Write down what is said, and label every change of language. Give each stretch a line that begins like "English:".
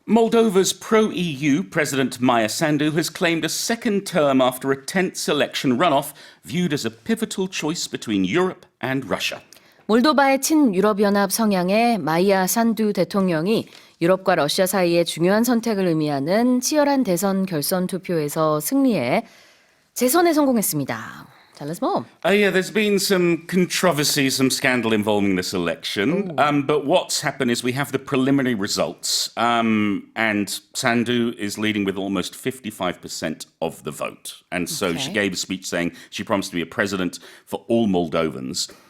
English: Moldova's pro-EU President Maia Sandu has claimed a second term after a tense election runoff viewed as a pivotal choice between Europe and Russia.
Korean: 몰도바의 친유럽연합 성향의 마이아 산두 대통령이 유럽과 러시아 사이의 중요한 선택을 의미하는 치열한 대선 결선 투표에서 승리해 재선에 성공했습니다.
English: Tell us more. Yeah, there's been some controversy, some scandal involving this election. But what's happened is we have the preliminary results, and Sandu is leading with almost 55% of the vote. And so she gave a speech saying she promised to be a president for all Moldovans.